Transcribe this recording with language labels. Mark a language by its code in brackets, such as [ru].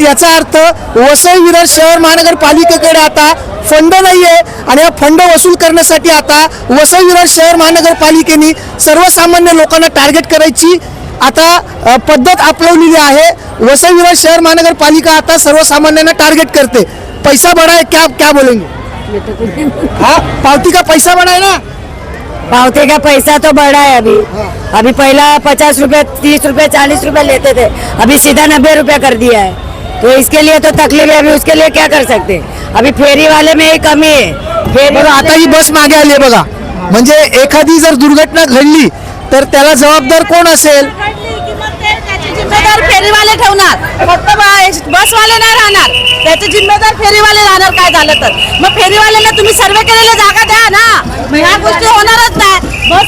[mr] याचा अर्थ वसई विरार शहर महानगरपालिकेकडे आता फंड नाहीये आणि हा फंड वसूल करण्यासाठी आता वसई विरार शहर महानगरपालिकेने सर्वसामान्य लोकांना टार्गेट करायची आता पद्धत अपनावलेली आहे। वसई विरार शहर महानगरपालिका आता सर्वसामान्यांना टार्गेट करते। [hi] पैसा बढ़ा है, क्या बोलेंगे? हाँ, पावती का पैसा बढ़ा है ना? पावती का पैसा तो बढ़ा है अभी पहला 50 रुपये 30 रुपये 40 रुपये लेते थे, अभी सीधा 90 रुपये कर दिया है। तो इसके लिए तो तकलीफ है, अभी उसके लिए क्या कर सकते हैं? अभी फेरी वाले में ही कमी है। [mr] बघा आता ही बस मागे आली आहे बघा, म्हणजे एखादी जर दुर्घटना घडली तर त्याला जबाबदार कोण असेल? जिम्मेदार फेरीवाले ठेवणार, फक्त बसवाले नाही राहणार, त्याचे जिम्मेदार फेरीवाले राहणार काय झालं तर। मग फेरीवाल्यांना तुम्ही सर्वे केलेल्या जागा द्या ना, ह्या गोष्टी होणारच नाही।